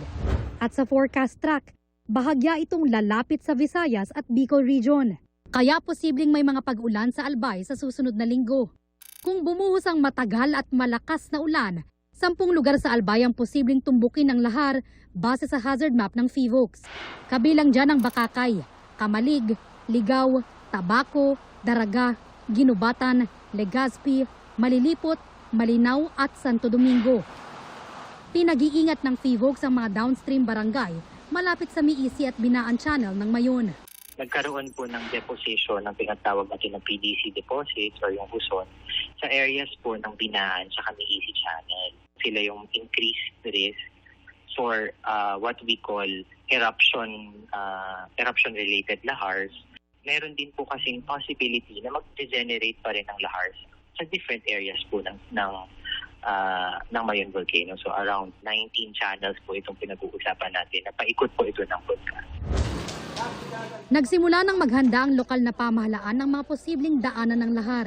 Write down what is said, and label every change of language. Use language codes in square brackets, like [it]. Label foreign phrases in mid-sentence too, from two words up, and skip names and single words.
[tl] At sa forecast track, bahagya itong lalapit sa Visayas at Bicol Region. Kaya posibleng may mga pag-ulan sa Albay sa susunod na linggo. Kung bumuhos ang matagal at malakas na ulan, 10 lugar sa Albay ang posibleng tumbukin ng lahar base sa hazard map ng PHIVOLCS. Kabilang dyan ang Bakakay, Kamalig, Ligaw, Tabaco, Daraga, Ginubatan, Legazpi, Malilipot, Malinaw at Santo Domingo. Pinag-iingat ng PHIVOLCS ang mga downstream barangay malapit sa Miisi at Binaan Channel ng Mayon. Nagkaroon po ng deposition ng pinatawag natin ng [en] PDC deposits [tl] or yung Huson sa areas po ng Binaan sa Miisi Channel. Sila yung [en] increased risk for what we call eruption-related lahars. [tl] Meron din po kasing possibility na mag-degenerate pa rin ng lahars sa [en] different areas [tl] po ng Mayon Volcano. So around 19 channels po itong pinag-uusapan natin na paikot po ito ng volcano. Nagsimula nang maghanda ang lokal na pamahalaan ng mga posibleng daanan ng lahar.